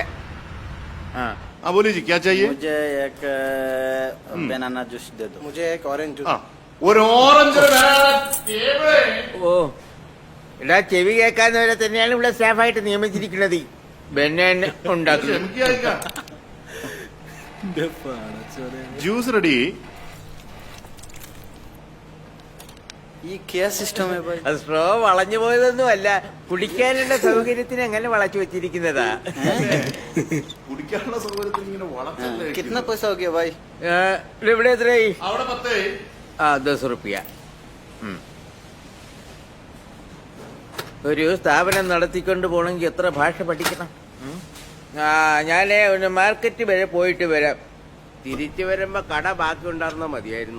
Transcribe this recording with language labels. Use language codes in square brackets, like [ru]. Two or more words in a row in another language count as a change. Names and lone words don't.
[hi] बोलिए जी, क्या चाहिए? मुझे एक [en] banana juice [hi] दे दो. मुझे एक [en] orange juice. [ml] ഒരു ഓറഞ്ച്. ഓ, എടാ, ചെവി കേൾക്കാന്നവരെ തന്നെയാണ് ഇവിടെ സ്റ്റാഫായിട്ട് നിയമിച്ചിരിക്കുന്നത്. ബനാന ഉണ്ടാക്കുന്നത്. [en] juice ready. [hi] ये क्या सिस्टम है भाई? [ml] അത് സ്ട്രോ വളഞ്ഞു പോയതൊന്നും അല്ല, കുടിക്കാനുള്ള സൗകര്യത്തിന് അങ്ങനെ വളച്ചു വെച്ചിരിക്കുന്നതാ. കുടിക്കാനുള്ള സൗകര്യത്തിന് ഇങ്ങനെ വളച്ചല്ലേ. [hi] कितना पैसा हो गया भाई? [ml] ഇവിടെ എത്രയായി? അവിടെ 10. 10 റുപ്യ. ഒരു സ്ഥാപനം നടത്തിക്കൊണ്ട് പോണെങ്കിൽ എത്ര ഭാഷ പഠിക്കണം? ഞാനേ ഒന്ന് മാർക്കറ്റ് വരെ പോയിട്ട് വരാം. തിരിച്ചു വരുമ്പോ കട ബാക്കി ഉണ്ടായിരുന്നാ മതിയായിരുന്നു.